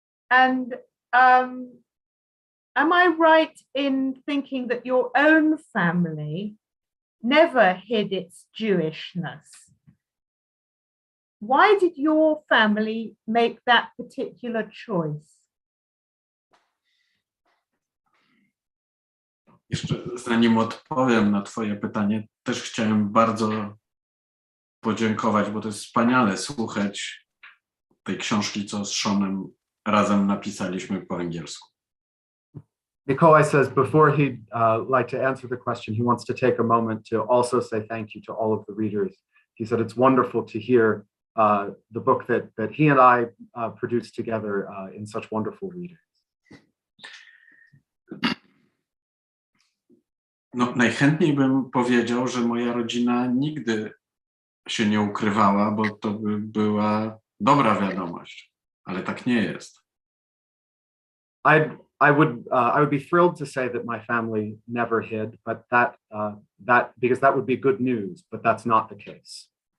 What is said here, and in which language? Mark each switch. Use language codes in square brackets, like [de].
[en] And am I right in thinking that your own family never hid its Jewishness? Why did your family make that particular choice? [pl] Jeszcze zanim odpowiem na twoje pytanie, też chciałem bardzo podziękować, bo to jest wspaniale słuchać tej książki, co z Seanem razem napisaliśmy po angielsku. [en] Mikołaj says before he'd like to answer the question, he wants to take a moment to also say thank you to all of the readers. He said it's wonderful to hear the book that he and I produced together in such wonderful readers. [pl] No, najchętniej bym powiedział, że moja rodzina nigdy się nie ukrywała, bo to by była dobra wiadomość, ale tak nie jest. [en] I would be thrilled to say that my family never hid, but because that would be good news, but that's not the case.